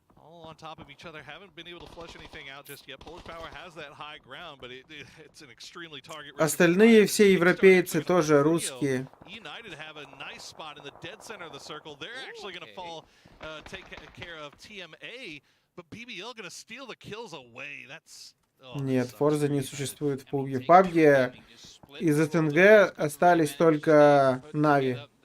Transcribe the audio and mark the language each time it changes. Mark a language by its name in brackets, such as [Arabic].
[English] On top of each other, haven't been able to flush anything out just yet. Polish Power has that high ground, but it's an extremely target. [Russian] Остальные все европейцы тоже русские. [English] United have a nice spot in the dead center of the circle. They're actually going to fall, take care of TMA, but BBL going to steal the kills away. That's [Russian] Нет, Форза не существует в PUBG. В PUBG из СНГ остались только Нави.